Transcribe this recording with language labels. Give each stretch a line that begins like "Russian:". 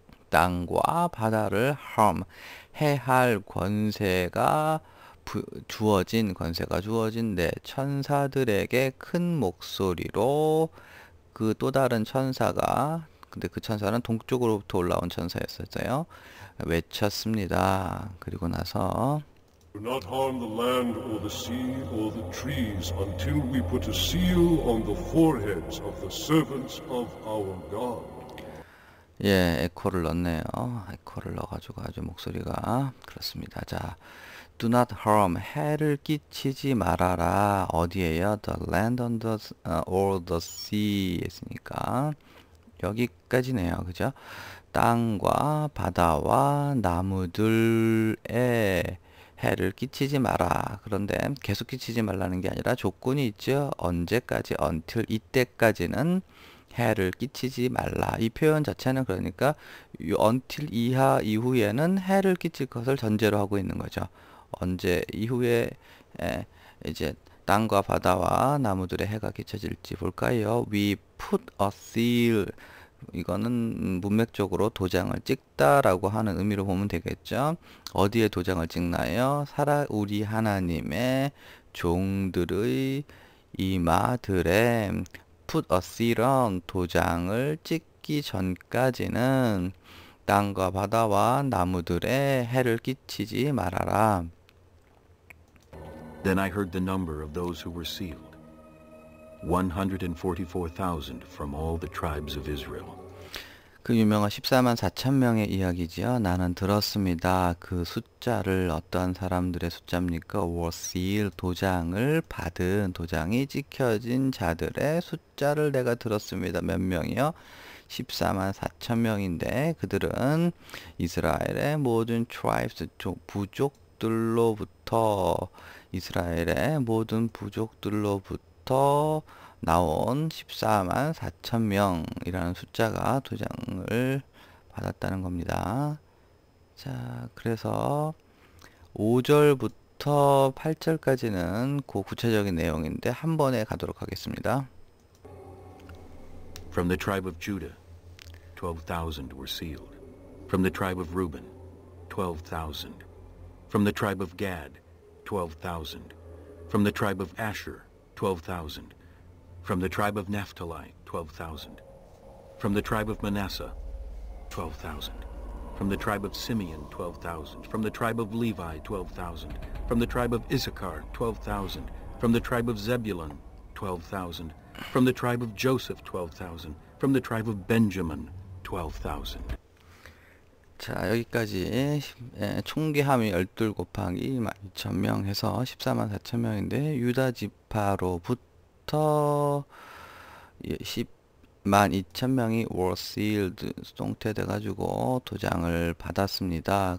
Korean: 땅과 바다를
English: harm,
Korean: 해할 권세가 주어진 내 천사들에게 큰 목소리로 그 또 다른 천사가, 근데 그 천사는 동쪽으로부터 올라온 천사였었어요. 외쳤습니다. 그리고 나서
English: Do not harm the land or the sea or the trees until we put a seal on the foreheads of the servants of our God.
Korean: 예, 에코를 넣네요. 에코를 넣어가지고 아주 목소리가 그렇습니다. 자,
English: do not harm,
Korean: 해를 끼치지 말아라. 어디에요?
English: The land on the, or the sea
Korean: 했으니까 여기까지네요. 그죠? 땅과 바다와 나무들에 해를 끼치지 마라. 그런데 계속 끼치지 말라는 게 아니라 조건이 있죠. 언제까지?
English: until,
Korean: 이때까지는 해를 끼치지 말라. 이 표현 자체는 그러니까
English: until
Korean: 이하 이후에는 해를 끼칠 것을 전제로 하고 있는 거죠. 언제 이후에 이제 땅과 바다와 나무들의 해가 끼쳐질지 볼까요?
English: We put a seal,
Korean: 이거는 문맥적으로 도장을 찍다라고 하는 의미로 보면 되겠죠. 어디에 도장을 찍나요? 우리 하나님의 종들의 이마들에
English: put a seal on
Korean: 도장을 찍기 전까지는 땅과 바다와 나무들에 해를 끼치지 말아라.
English: Then I heard the number of those who were sealed. 144,000 from all the tribes of Israel.
Korean: 그 유명한 14만 4천 명의 이야기지요. 나는 들었습니다. 그 숫자를 어떠한 사람들의 숫자입니까?
English: were sealed
Korean: 도장을 받은 도장이 찍혀진 자들의 숫자를 내가 들었습니다. 몇 명이요? 14만 4천 명인데 그들은 이스라엘의 모든
English: tribes
Korean: 부족들로부터 이스라엘의 모든 부족들로부터 나온 14만 4천 명이라는 숫자가 도장을 받았다는 겁니다. 자, 그래서 5절부터 8절까지는 그 구체적인 내용인데 한 번에 가도록 하겠습니다.
English: From the tribe of Judah, 12,000 were sealed. From the tribe of Reuben, 12,000. From the tribe of Gad, 12,000. From the tribe of Asher, 12,000. From the tribe of Naphtali, 12,000. From the tribe of Manasseh, 12,000. From the tribe of Simeon, 12,000. From the tribe of Levi, 12,000. From the tribe of Issachar, 12,000. From the tribe of Zebulun, 12,000. From the tribe of Joseph, 12,000. From the tribe of Benjamin, 12,000.
Korean: 자, 여기까지 총기함이 12 곱하기 12,000명 해서 14만 4천 명인데 유다 지파로부터 10만 2천 명이
English: were sealed
Korean: 송태돼 가지고 도장을 받았습니다.